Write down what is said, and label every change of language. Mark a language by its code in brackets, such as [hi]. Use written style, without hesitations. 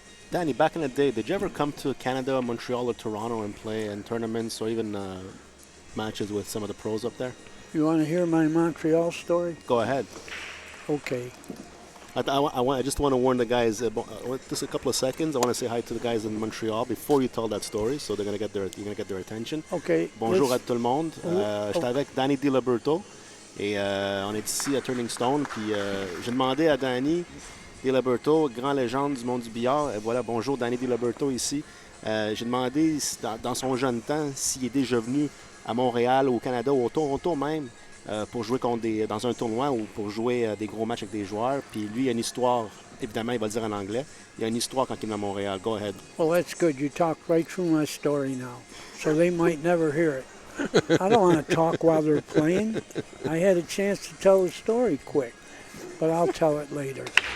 [en] Danny, back in the day, did you ever come to Canada, Montreal, or Toronto and play in tournaments or even matches with some of the pros up there? You want to hear my Montreal story? Go ahead. Okay. I just want to warn the guys. Just a couple of seconds. I want to say hi to the guys in Montreal before you tell that story, so you're gonna get their attention. Okay. [fr] Bonjour à tout le monde. J'étais avec Danny DiLiberto et on est ici à Turning Stone. Puis j'ai demandé à Danny DiLiberto, grand légende du monde du billard. Et voilà, bonjour Danny DiLiberto ici. J'ai demandé dans son jeune temps s'il est déjà venu à Montréal, au Canada, ou au Toronto même. Pour jouer dans un tournoi ou pour jouer des gros matchs avec des joueurs. Puis lui, il y a une histoire, évidemment, il va le dire en anglais. Il y a une histoire quand il est à Montréal. [en] Go ahead. Well, that's good. You talked right through my story now. So they might never hear it. I don't want to talk while they're playing. I had a chance to tell the story quick, but I'll tell it later.